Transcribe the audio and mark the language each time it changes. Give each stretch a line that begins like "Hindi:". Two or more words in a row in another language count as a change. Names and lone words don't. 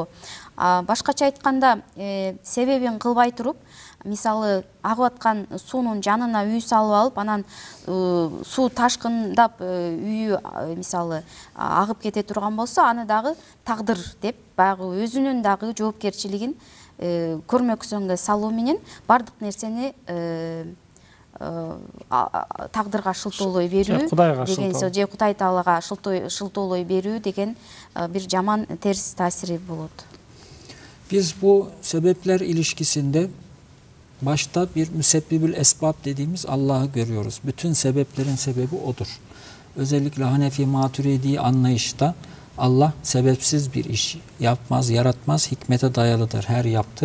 Kyrgyz: Башкача айтканда, себебин кылбай туруп, мисалы агып аткан суунун жанына үй салып алып, анан суу ташкындап үйү мисалы агып кете турган болсо, аны дагы тагдыр деп, баягы өзүнүн дагы жоопкерчилигин көрмөксөнгө салуу менен бардык нерсени тагдырга шылтоолой берүү деген, же Кудай Таалага шылтоолой берүү деген бир жаман терс таасири болот.
Turkish: Biz bu sebepler ilişkisinde başta bir müsebbibül esbab dediğimiz Allah'ı görüyoruz. Bütün sebeplerin sebebi O'dur. Özellikle Hanefi Maturidi anlayışta Allah sebepsiz bir iş yapmaz, yaratmaz, hikmete dayalıdır her yaptığı.